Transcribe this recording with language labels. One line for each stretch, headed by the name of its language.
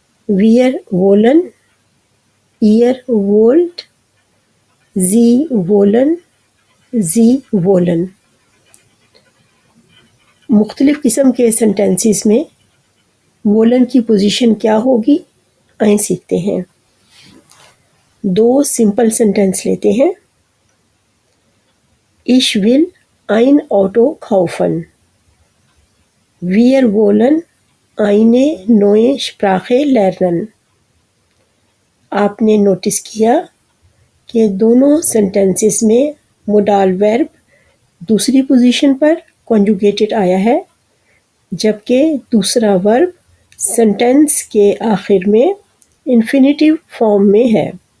German: वियर वोलन, ईयर वोल्ड, जी वोलन, जी वोलन।
Hindi: मुख्तलिफ किस्म के सेंटेंसेस में वोलन की पोजीशन क्या होगी आइए सीखते हैं। दो सिंपल सेंटेंस लेते हैं।
German: Ich will ein Auto kaufen. Wir wollen eine neue Sprache lernen.
Hindi: आपने नोटिस किया कि दोनों सेंटेंसेस में मोडाल वर्ब दूसरी पोजीशन पर कॉन्जुगेटेड आया है, जबकि दूसरा वर्ब सेंटेंस के आखिर में इन्फिनेटिव फॉर्म में है।